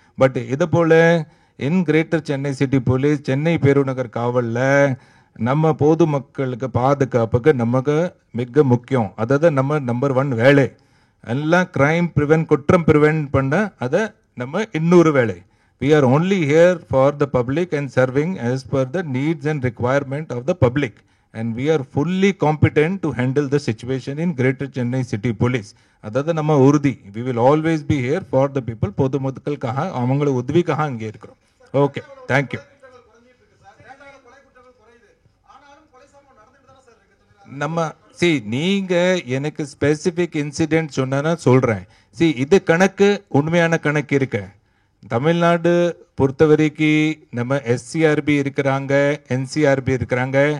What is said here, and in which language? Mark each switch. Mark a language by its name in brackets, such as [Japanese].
[Tamil] But இதை போல் [English] in greater Chennai city police, [Tamil] Chennai பெருநகர் காவலில் நம்ம பொதுமக்களுக்கு பாதுகாப்புக்கு நமக்கு மிக முக்கியம். அதாவது நம்ம நம்பர் 1 வேலை. எல்லாம் கிரைம் குற்றம் ப்ரிவென்ட் பண்ண அதை நம்ம இன்னொரு வேலை. [English] We are only here for the public and serving as per the needs and requirement of the public. And we are fully competent to handle the situation in Greater Chennai City Police. [Tamil] அதாவது நம்ம உறுதி. [English] We will always be here for the people. [Tamil] பொதுமக்களுக்காக அவங்கள உதவிக்காக இங்கே இருக்கிறோம். Okay, thank you. நம்ம நீங்க எனக்கு ஸ்பெசிபிக் இன்சிடென்ட் சொன்னா சொல்றேன். இது கணக்கு உண்மையான கணக்கு இருக்கு. தமிழ்நாடு பொறுத்த வரைக்கும் நம்ம எஸ்சிஆர்பி இருக்கிறாங்க, என்சிஆர்பி இருக்கிறாங்க.